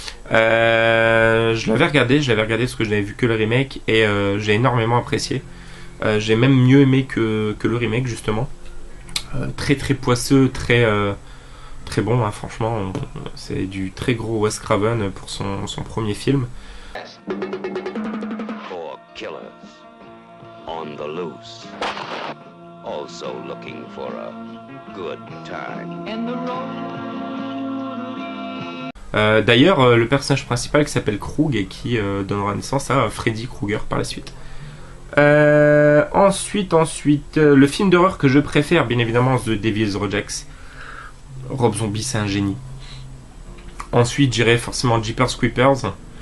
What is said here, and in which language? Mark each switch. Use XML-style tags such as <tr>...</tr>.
<fr>Je l'avais regardé parce que je n'avais vu que le remake et j'ai énormément apprécié. J'ai même mieux aimé que le remake justement. Très très poisseux, très bon, hein, franchement. C'est du très gros Wes Craven pour son premier film.</fr> <en>For killers on the loose, also looking for a good time.</en> <fr>D'ailleurs, le personnage principal qui s'appelle Krug et qui donnera naissance à Freddy Krueger par la suite. Ensuite, le film d'horreur que je préfère, bien évidemment, The Devil's Rejects. Rob Zombie, c'est un génie. Ensuite, j'irai forcément Jeepers Creepers.</fr>